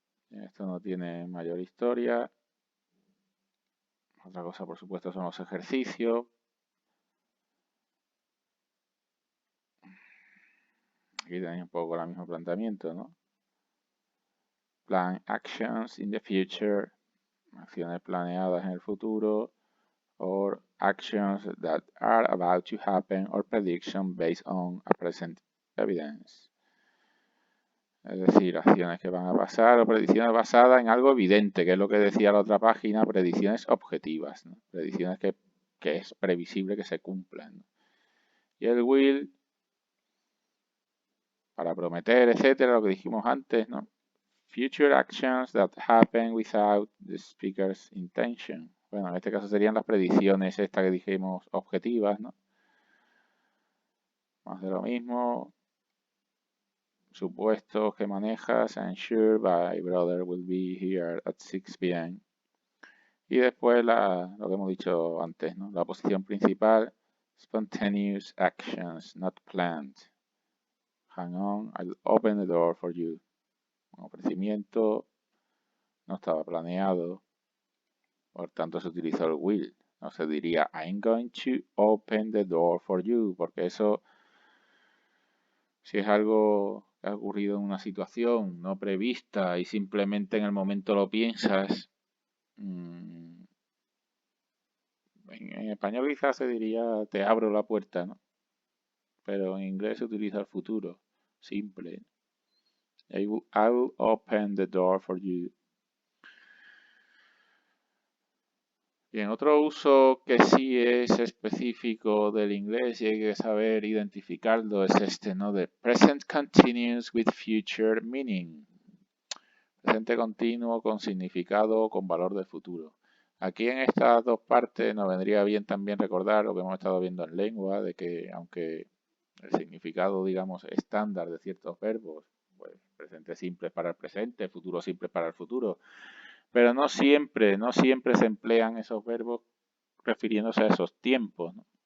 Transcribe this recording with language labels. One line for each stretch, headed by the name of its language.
Spanish: Esto no tiene mayor historia. Otra cosa, por supuesto, son los ejercicios. Aquí tenéis un poco el mismo planteamiento, ¿no?
English: Plan actions in the future.
Spanish: Acciones planeadas en el futuro.
English: Or actions that are about to happen or prediction based on a present evidence.
Spanish: Es decir, acciones que van a pasar o predicciones basadas en algo evidente, que es lo que decía la otra página, predicciones objetivas, ¿no? Predicciones que es previsible que se cumplan, ¿no? Y el will, para prometer, etcétera, lo que dijimos antes, ¿no?
English: Future actions that happen without the speaker's intention.
Spanish: Bueno, en este caso serían las predicciones estas que dijimos objetivas, ¿no? Más de lo mismo. Supuestos que manejas.
English: I'm sure my brother will be here at 6 p.m.
Spanish: Y después lo que hemos dicho antes, ¿no? La posición principal.
English: Spontaneous actions, not planned. Hang on, I'll open the door for you.
Spanish: Un ofrecimiento no estaba planeado. Por tanto se utilizó el will. No se diría
English: I'm going to open the door for you.
Spanish: Porque eso, si es algo que ha ocurrido en una situación no prevista y simplemente en el momento lo piensas, en español quizás se diría te abro la puerta, ¿no? Pero en inglés se utiliza el futuro, simple.
English: I'll open the door for you.
Spanish: Bien, otro uso que sí es específico del inglés y hay que saber identificarlo es este, ¿no?
English: De present continuous with future meaning.
Spanish: Presente continuo con significado o con valor de futuro. Aquí en estas dos partes nos vendría bien también recordar lo que hemos estado viendo en lengua, de que aunque el significado, digamos, estándar de ciertos verbos, pues presente simple para el presente, futuro simple para el futuro, pero no siempre se emplean esos verbos refiriéndose a esos tiempos, ¿no?